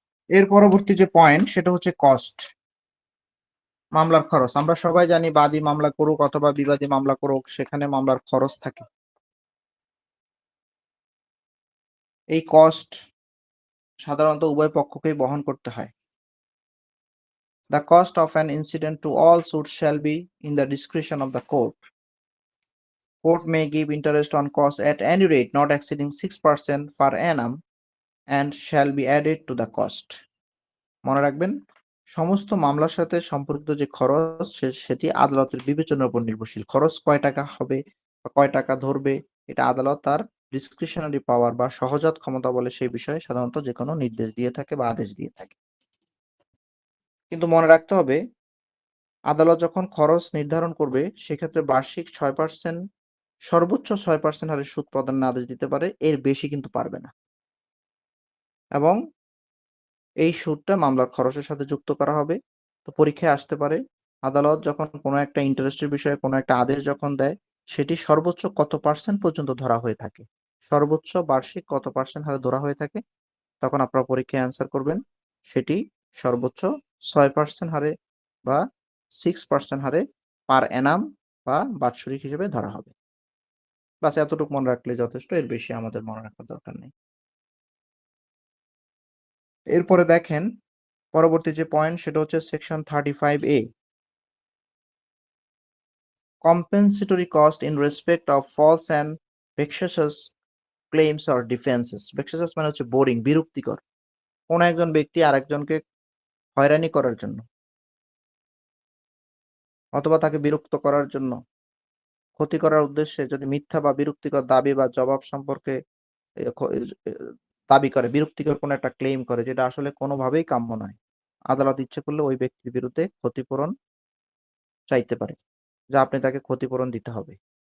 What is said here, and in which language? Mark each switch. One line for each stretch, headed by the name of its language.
Bangla: এর পরবর্তী যে পয়েন্ট সেটা হচ্ছে কস্ট, মামলার খরচ। আমরা সবাই জানি বাদী মামলা করুক অথবা বিবাদী মামলা করুক, সেখানে মামলার খরচ থাকে। এই কস্ট সাধারণত উভয় পক্ষকেই বহন করতে হয়।
English: The cost of an incident to all suits shall be in the discretion of the court. Court may give interest on costs at any rate not exceeding 6% per annum and shall be added to the cost.
Bangla: মনে রাখবেন, সমস্ত মামলার সাথে সম্পর্কিত যে খরচ সেটি আদালতের বিবেচনার উপর নির্ভরশীল। খরচ কয় টাকা হবে বা কয় টাকা ধরবে, এটা আদালত তার ডিসক্রিশনারি পাওয়ার বা সহজাত ক্ষমতা বলে সেই বিষয়ে সাধারণত যে কোনো নির্দেশ দিয়ে থাকে বা আদেশ দিয়ে থাকে। কিন্তু মনে রাখতে হবে, আদালত যখন খরচ নির্ধারণ করবে সেক্ষেত্রে বার্ষিক 6%, সর্বোচ্চ 6% হারে সুদ প্রদানের আদেশ দিতে পারে, এর বেশি কিন্তু পারবে না। এবং এই সুদটা মামলার খরচের সাথে যুক্ত করা হবে। তো পরীক্ষায় আসতে পারে, আদালত যখন কোনো একটা ইন্টারেস্টের বিষয়ে কোনো একটা আদেশ যখন দেয়, সেটি সর্বোচ্চ কত পার্সেন্ট পর্যন্ত ধরা হয়ে থাকে, সর্বোচ্চ বার্ষিক কত পার্সেন্ট হারে ধরা হয়ে থাকে, তখন আপনারা পরীক্ষায় অ্যান্সার করবেন সেটি সর্বোচ্চ 6% হারে বা 6% হারে
English: per annum
Bangla: বা বাৎসরিক হিসেবে ধরা হবে। বাস এতটুকু মনে রাখলে যথেষ্ট, এর বেশি আমাদের মনে রাখার দরকার নেই। এরপরে দেখেন পরবর্তী যে পয়েন্ট সেটা হচ্ছে section 35A,
English: compensatory cost in respect of false and vexatious claims or defenses.
Bangla: vexatious মানে হচ্ছে বোরিং, বিরক্তিকর। কোন একজন ব্যক্তি আরেকজনকে হয়রানি করার জন্য অথবা তাকে বিরক্ত করার জন্য, ক্ষতি করার উদ্দেশ্যে যদি মিথ্যা বা বিরক্তিকর দাবি বা জবাব সম্পর্কে এ খ- এ দাবি করে, বিরক্তিকর কোনো একটা ক্লেম করে, যেটা আসলে কোনোভাবেই কাম্য নয়, আদালত ইচ্ছে করলে ওই ব্যক্তির বিরুদ্ধে ক্ষতিপূরণ চাইতে পারে, যা আপনি তাকে ক্ষতিপূরণ দিতে হবে।